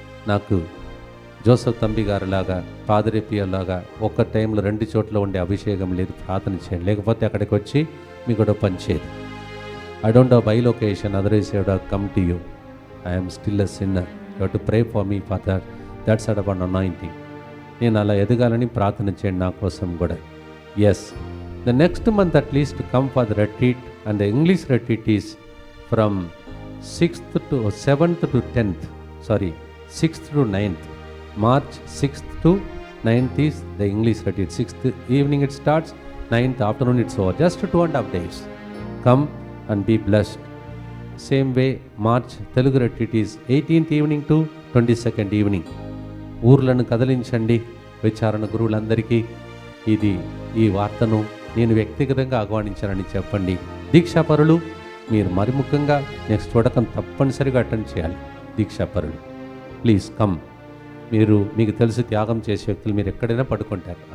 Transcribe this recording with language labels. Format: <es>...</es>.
<te>నాకు జోసఫ్ తంబి గారు లాగా, పాదరేపియలాగా ఒక టైంలో 2 చోట్ల ఉండే అభిషేకం లేదు. ప్రార్థన చేయండి, లేకపోతే అక్కడికి వచ్చి మీ కూడా పనిచేయదు.</te> <en>I don't have by location, otherwise I would have come to you. I am still a sinner. You have to pray for me father. That's an anointing.</en> <te>నేను అలా ఎదగాలని ప్రార్థన చేయండి నా కోసం కూడా.</te> <en>Yes, the next month at least come for the retreat, and the English retreat is from 6th to 7th to 10th. Sorry, 6th to 9th. March 6th to 9th is the English retreat. 6th evening it starts, 9th afternoon it's over. Just 2.5 days. Come and be blessed. Same way, March Telugu retreat is 18th evening to 22nd evening.</en> <te>ఊర్లను కదిలించండి. విచారణ గురువులందరికీ ఈ వార్తను నేను వ్యక్తిగతంగా ఆహ్వానించానని చెప్పండి. దీక్షాపరులు మీరు మరి ముఖ్యంగా next వడకం తప్పనిసరిగా అటెండ్ చేయాలి. దీక్షాపరులు</te> <en>Please come.</en> <te>మీకు తెలిసి త్యాగం చేసే వ్యక్తులు మీరు ఎక్కడైనా పడుకుంటారు.</te>